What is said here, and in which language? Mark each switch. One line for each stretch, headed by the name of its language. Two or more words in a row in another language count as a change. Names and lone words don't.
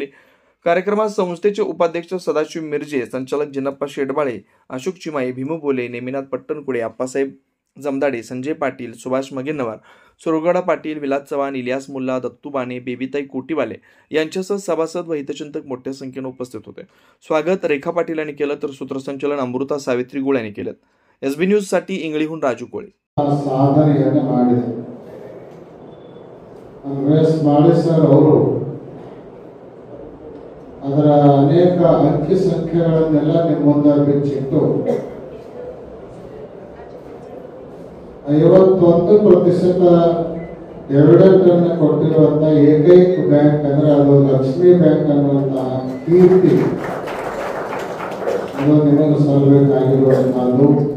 Marathi: कार्यक्रमात संस्थेचे उपाध्यक्ष सदाशिव मिरजे, संचालक जिनप्पा शेडबाळे, अशोक चिमाई, भीमू बोले, नेमिनाथ पट्टणकुडे, आप्पासाहेब जमदाडे, संजय पाटील, सुभाष मगेन्नवार, सुरगडा पाटील, विलास चव्हाण, इलियास मुल्ला, दत्तू बाणे, बेबीताई कोटीवाले यांच्यासह सभासद व हितचिंतक मोठ्या संख्येने उपस्थित होते। स्वागत रेखा पाटील यांनी केलं, तर सूत्रसंचालन अमृता सावित्री गुळ यांनी केलं। एसबी न्यूज साठी इंगळीहून राजू कोळे।
Kannada: ಸಾಧನೆಯನ್ನು ಮಾಡಿದೆ ವೇಸ್ ಮಾಡಿ ಸರ್ ಅವರು ಅದರ ಅನೇಕ ಅಂಕಿ ಸಂಖ್ಯೆಗಳನ್ನೆಲ್ಲ ನಿಮ್ಮ ಮುಂದೆ ಬಿಚ್ಚಿಟ್ಟು 51% ಡಿವಿಡೆಂಡ್ ಕೊಟ್ಟಿರುವಂತಹ ಏಕೈಕ ಬ್ಯಾಂಕ್ ಅಂದ್ರೆ ಅದು ಲಕ್ಷ್ಮೀ ಬ್ಯಾಂಕ್ ಅನ್ನುವಂತಹ ಕೀರ್ತಿ ಅದು ನಿಮಗೆ ಸಲ್ಲಬೇಕಾಗಿರುವಂತಹದ್ದು।